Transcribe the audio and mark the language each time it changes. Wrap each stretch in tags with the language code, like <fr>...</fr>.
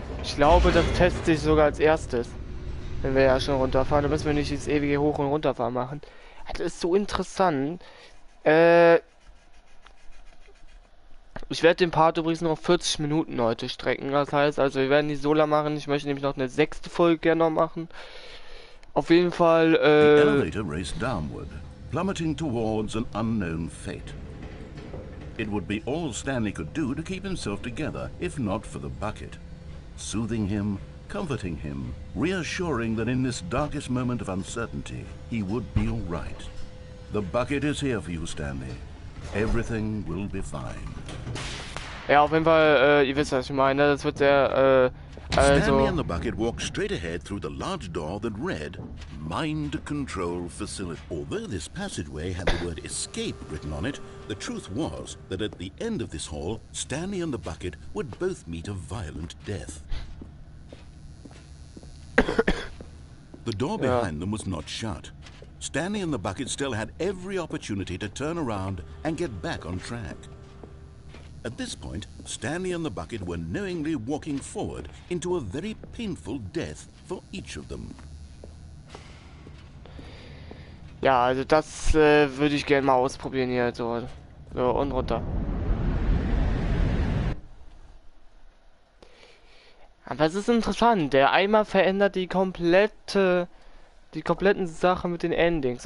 <de>Ich glaube, das testet sich sogar als erstes, wenn wir ja schon runterfahren. Da müssen wir nicht das ewige Hoch- und Runterfahren machen. Das ist so interessant. Ich werde den Part übrigens noch 40 Minuten heute strecken. Das heißt, also wir werden die so lang machen. Ich möchte nämlich noch eine 6. Folge gerne noch machen. Auf jeden Fall,</de> <en>The elevator raced downward, plummeting towards an unknown fate. It would be all Stanley could do to keep himself together, if not for the bucket. Soothing him, comforting him, reassuring that in this darkest moment of uncertainty, he would be all right. The bucket is here for you, Stanley. Everything will be fine.</en> <de>ja, auf jeden Fall, ihr wisst, was ich meine. Das wird sehr,</de> <en>Stanley and the bucket walked straight ahead through the large door that read, Mind Control Facility. Although this passageway had the word escape written on it, the truth was that at the end of this hall, Stanley and the bucket would both meet a violent death. The door behind them was not shut. Stanley and the bucket still had every opportunity to turn around and get back on track. At this point, Stanley and the bucket were knowingly walking forward into a very painful death for each of them.</en> <de>ja, also das würde ich gerne mal ausprobieren hier. So und runter. Aber es ist interessant. Der Eimer verändert die kompletten Sachen mit den Endings.</de>